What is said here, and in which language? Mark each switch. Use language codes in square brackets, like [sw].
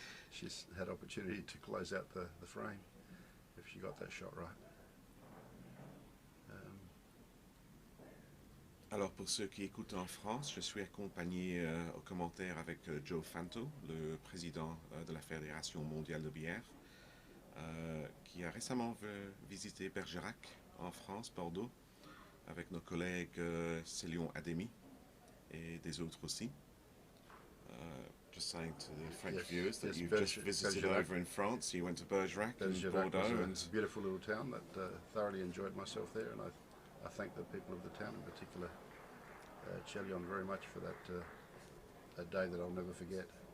[en] She's had opportunity to close out the frame if she got that shot right. [fr] Alors pour ceux qui écoutent en France, je suis accompagné au commentaire avec Joe Fanto, le président de la Fédération mondiale de billard, qui a récemment visité Bergerac en France, Bordeaux, avec nos collègues Célion Ademi et des autres aussi. [en] Just saying to the French viewers that you've just visited over in France. You went to Bergerac and Bordeaux. It's a beautiful little town that thoroughly enjoyed myself there, and I thank the people of the town, in particular Chélion, very much for that day that I'll never forget.